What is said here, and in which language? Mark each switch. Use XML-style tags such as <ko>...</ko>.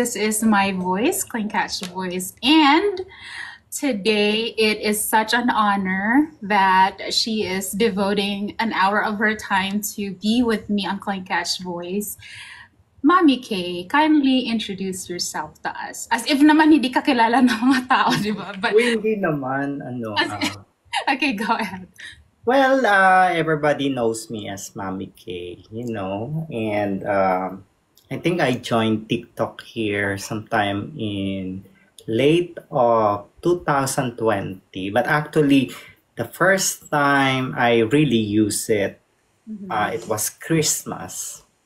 <en>This is my voice, Clean Catch Voice. And today it is such an honor that she is devoting an hour of her time to be with me on Clean Catch Voice. Mommy K, kindly introduce yourself to us. As if</en> <tl>naman hindi ka kilala ng mga tao, di ba?</tl> <en>But,</en> <tl>Uy, hindi naman,</tl> <en>okay, go ahead. well, everybody knows me as Mami K, and I think I joined TikTok here sometime in late of 2020. But actually, the first time I really used it, it was Christmas.</en>